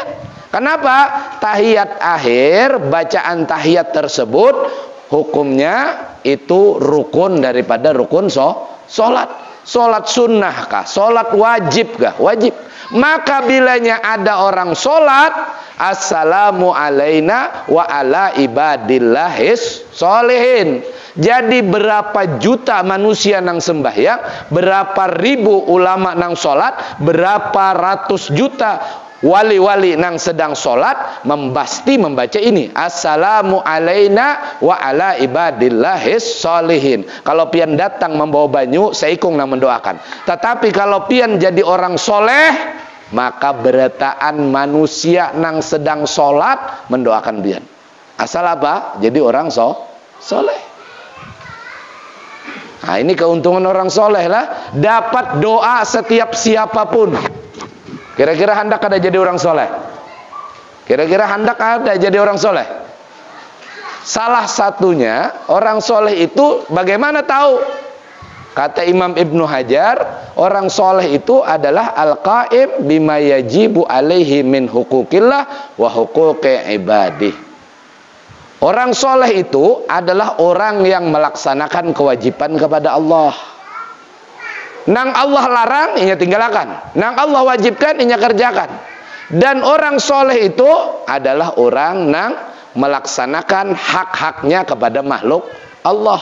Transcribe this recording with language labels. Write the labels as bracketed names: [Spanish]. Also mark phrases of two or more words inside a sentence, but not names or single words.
[Banjar] Kenapa? Tahiyat akhir, bacaan tahiyat tersebut hukumnya itu rukun daripada rukun solat. Sholat sunnah kah? Sholat wajib kah? Wajib. Maka bilanya ada orang sholat, [Arabic] assalamu alaina wa ala ibadillahis sholihin. [Banjar] Jadi berapa juta manusia nang sembahyang, berapa ribu ulama nang sholat, berapa ratus juta wali-wali nang sedang sholat, pasti membaca ini, [Arabic] assalamu alaina wa ala ibadillahis sholihin. [Banjar] Kalau pian datang membawa banyu, seikung nang mendoakan. Tetapi kalau pian jadi orang soleh, maka berataan manusia nang sedang sholat mendoakan pian. Asal apa? Jadi orang soleh. Nah, ini keuntungan orang soleh lah, dapat doa setiap siapapun. Kira-kira hendak ada jadi orang soleh? Kira-kira hendak ada jadi orang soleh? Salah satunya orang soleh itu bagaimana tahu? Kata Imam Ibnu Hajar, orang soleh itu adalah [Arabic] al-qaim bima yajibu alaihi min hukukillah wa hukuki ibadih. [Banjar] Orang soleh itu adalah orang yang melaksanakan kewajiban kepada Allah. Nang Allah larang, inya tinggalkan. Nang Allah wajibkan, inya kerjakan. Dan orang soleh itu adalah orang nang melaksanakan hak-haknya kepada makhluk Allah.